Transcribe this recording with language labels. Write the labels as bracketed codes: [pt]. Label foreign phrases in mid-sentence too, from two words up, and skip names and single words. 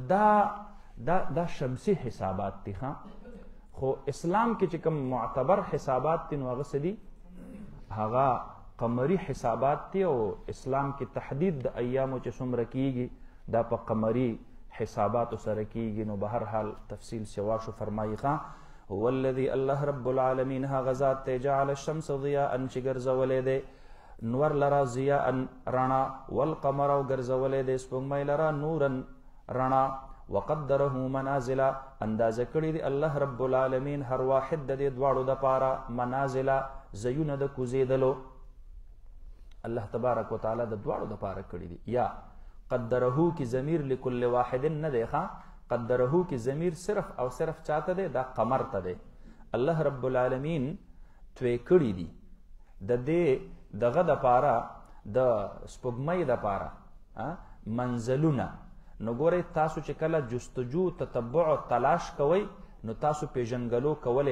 [ps] دا شمسي حسابات دي خو اسلام کې چې کوم معتبر حسابات دي نو هغه څه دي هغه قمري حسابات دي او اسلام کې تحدید د ایامو چې څومره کیږي دا په قمري حساباتو سره کیږي نو به هر حال تفصیل سوا شو فرمایي [ar] هو الذي الله رب العالمین [ps] هغه ذات ته [ar] جعل الشمس ضیاء [ps] چې ګرځولې دی نور لرا ضیاء رڼا والقمر او ګرځولې دی سپوږمۍ لرا نورا رڼا [ar] وقدره منازل [ps] اندازه کړی دی [ar] الله رب العالمین [ps] هر واحد د دې دواړو دپاره منازل زیونه د کوزیدلو [ar] الله تبارک وتعالی [ps] د دواړو دپاره کړی دی یا قدره کی ضمیر [ar] لكل واحد [ps] نه دی قدره کی ضمیر صرف او صرف چاته دی دا قمر ته دی [ar] الله رب العالمین [ps] توی کړی دی د دې دغه دپاره د سپوږمۍ دپاره منزلونه نو ګورئ تاسو چې کله جستجو تتبع تلاش کوئ نو تاسو پیژنګلو کولی